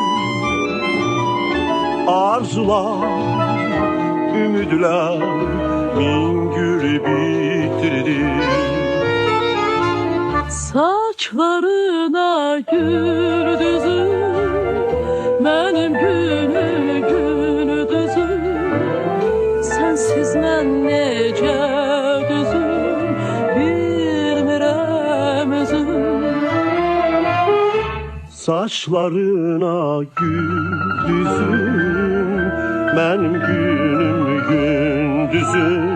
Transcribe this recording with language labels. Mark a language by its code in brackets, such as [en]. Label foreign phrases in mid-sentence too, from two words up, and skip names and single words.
[tr] Arzular, ümidler min gül bitirdi. Saçlarına gül düzüm, benim günüm gündüzüm. [az] Sensiz mən necə düzüm, bilmirəm özüm. [tr] Saçlarına gül düzüm, benim günüm gündüzüm.